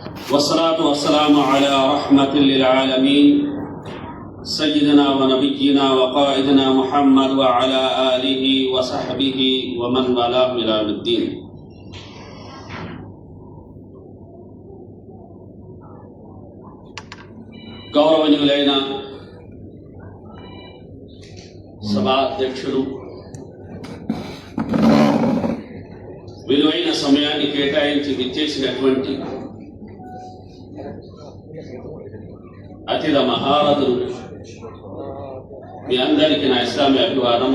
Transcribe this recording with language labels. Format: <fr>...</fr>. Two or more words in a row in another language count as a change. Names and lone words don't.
<ar>والصلاة والسلام على رحمة للعالمين سيدنا ونبينا وقائدنا محمد وعلى آله وصحبه ومن والاه إلى يوم الدين.</ar> <te>గౌరవనీయులైన సభాధ్యక్షులు, విలువైన సమయాన్ని కేటాయించి విచ్చేసినటువంటి అతిథ మహారథులు, మీ అందరికీ నా ఇస్లామీ అభివాదం.</te>